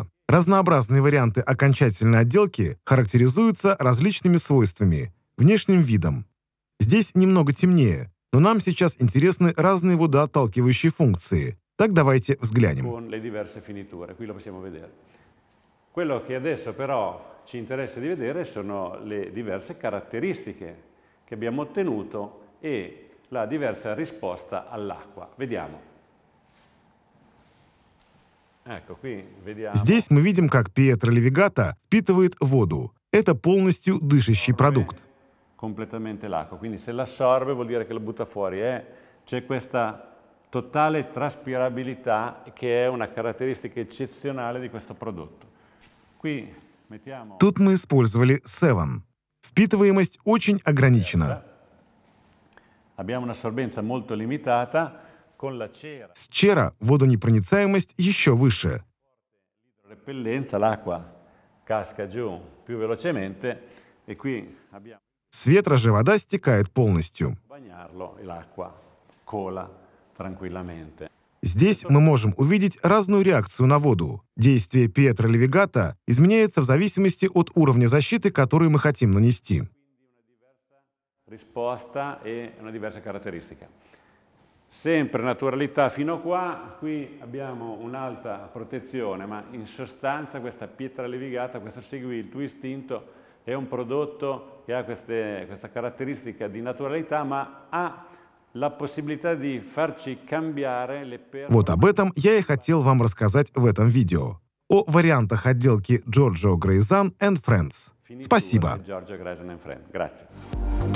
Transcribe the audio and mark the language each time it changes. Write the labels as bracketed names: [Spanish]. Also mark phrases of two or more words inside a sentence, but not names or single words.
[Russian] Разнообразные варианты окончательной отделки характеризуются различными свойствами, внешним видом. Здесь немного темнее, но нам сейчас интересны разные водоотталкивающие функции. Так давайте взглянем. [Italian] Quello che adesso però ci interessa di vedere sono le diverse caratteristiche che abbiamo ottenuto e la diversa risposta all'acqua. Vediamo. [Russian] Здесь мы видим, как Пьетро Левигато впитывает воду. Это полностью дышащий продукт. [Italian] completamente l'acqua. Quindi se l'assorbe vuol dire che lo butta fuori. C'è questa totale traspirabilità che è una caratteristica eccezionale di questo prodotto. Qui mettiamo... [Russian] Тут мы использовали Seven. Впитываемость очень ограничена. [Italian] Abbiamo un'assorbenza molto limitata. Con la cera. [Russian] С Чера водонепроницаемость еще выше. [Italian] Repellenza, l'acqua casca giù più velocemente e qui abbiamo... [Russian] С ветра же вода стекает полностью. [Italian] Bagnarlo e l'acqua cola tranquillamente. [Russian] Здесь мы можем увидеть разную реакцию на воду. Действие Пьетро Левигато изменяется в зависимости от уровня защиты, который мы хотим нанести. [Italian] Risposta e una diversa caratteristica. Sempre naturalità fino a qua, qui abbiamo un'alta protezione, ma in sostanza questa pietra levigata, questo segui il tuo istinto, è un prodotto che ha questa caratteristica di naturalità, ma ha la possibilità di farci cambiare le perle. [Russian] Вот об этом я и хотел вам рассказать в этом видео. О вариантах отделки Giorgio Greysan and Friends. Спасибо. [Italian] Giorgio Greysan and Friends. Grazie.